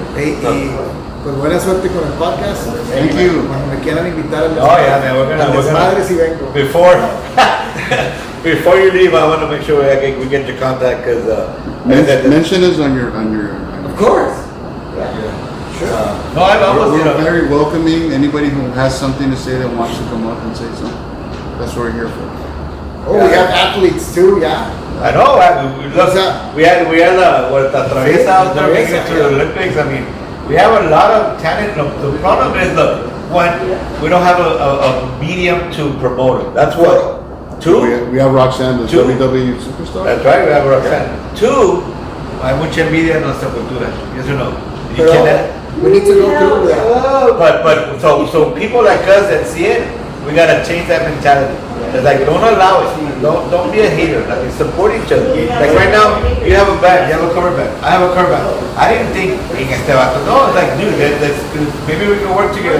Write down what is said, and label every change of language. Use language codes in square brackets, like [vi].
[es] Y pues buena suerte con el podcast. [en] Thank you. [es] Cuando me quieran invitar al [en] Oh yeah, man, we're gonna [es] desmadre si vengo. [en] before you leave, I want to make sure we get your contact because Mention us on your. Of course. Sure. no, I was We're very welcoming. Anybody who has something to say that wants to come up and say something. That's what we're here for. Oh, we have athletes too, yeah. I know. What's that? We had what the Traviesa out there making it to the Yeah. Olympics. I mean, we have a lot of talent. The problem is, look, one, we don't have a medium to promote it. That's what. Two, We have Roxanne, the Two. WWE superstar. that's right. We have Roxanne. Two, [es] hay mucha envidia en nuestra cultura. [en] Yes or no? You [es] Pero [en] get that? we need to go through that. But so people like us that see it, we gotta change that mentality. It's like don't allow it. Don't be a hater. Like support each other. Like right now, you have a band, you have a cover band. I have a cover band. I didn't think [es] este vato. [en] No, it's like dude, maybe we can work together.